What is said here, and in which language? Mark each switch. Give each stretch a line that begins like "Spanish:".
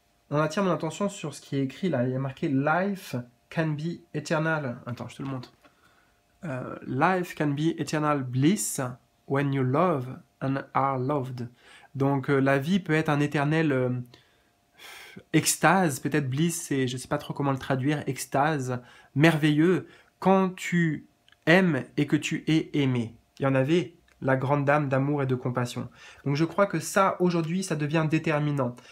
French: On attire mon attention sur ce qui est écrit là. Il y a marqué
English: Life can be eternal.
French: Attends, je te le montre.
English: Life can be eternal bliss when you love and are loved.
French: Donc la vie peut être un éternel extase, peut-être bliss, je ne sais pas trop comment le traduire, extase, merveilleux, quand tu aimes et que tu es aimé. Il y en avait la grande dame d'amour et de compassion. Donc je crois que ça, aujourd'hui, ça devient déterminant.